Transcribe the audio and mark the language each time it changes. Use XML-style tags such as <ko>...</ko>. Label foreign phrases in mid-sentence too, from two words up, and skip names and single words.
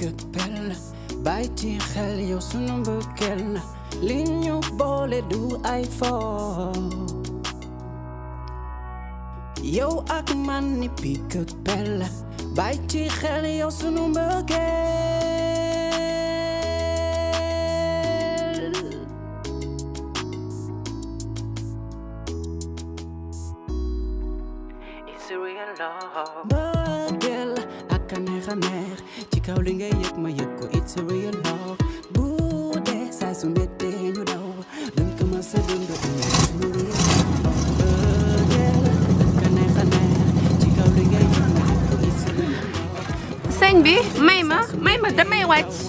<wo>ak pelle bàyyi ci xel yow sunu mbëggeel na li ñu boole du ay fo yow ak man ni picc ak pelle bàyyi ci xel yow sunu mbëggeel</wo> <en>it's a real love</en> <wo>mbëggeel ak a neex ci kaw li ngay yëg ma yëg ko</wo> <en>it's a real love</en> <wo>bu dee saa su mettee ñu daw duñ ko ma sa dund mbëggeel ak a neex ci kaw li ngay yëg ma yëg ko</wo> <en>it's a real love</en> <wo>sëñ bi may ma damay wàcc.</wo>